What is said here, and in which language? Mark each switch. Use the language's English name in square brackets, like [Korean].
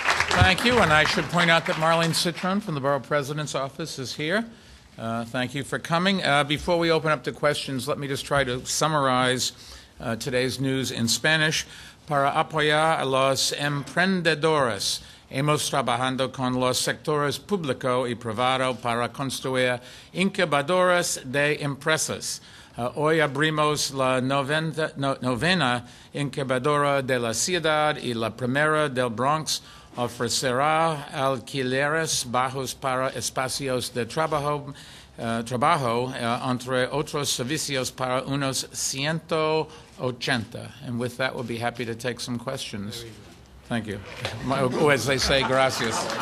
[English] Thank you, and I should point out that Marlene Citron from the Borough President's Office is here. Thank you for coming. Before we open up to questions, let me just try to summarize today's news in Spanish. [Spanish] Para apoyar a los emprendedores, hemos trabajado con los sectores público y privado para construir incubadoras de empresas. Hoy abrimos la novena incubadora de la ciudad y la primera del Bronx. Ofrecerá alquileres bajos para espacios de trabajo, entre otros servicios para unos 180. [English] And with that, we'll be happy to take some questions. Thank you. As they say, gracias.